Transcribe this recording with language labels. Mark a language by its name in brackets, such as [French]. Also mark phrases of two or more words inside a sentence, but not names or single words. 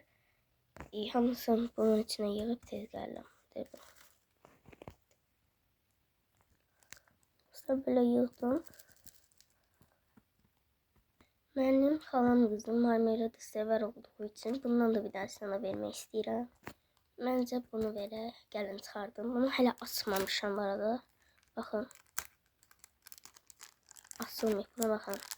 [Azerbaijani] Hamısını bunun içine yığıp tezgahla. Sonra böyle yığdım. [Turkish] Benim xalam qızım marmelada sever olduğu için bundan da bir daha sana vermek istedim. [Azerbaijani] Bence bunu verək. Gəlin çıxardım. Bunu hələ açmamışam bu arada. Baxın. Açılmıyor. Buna baxın.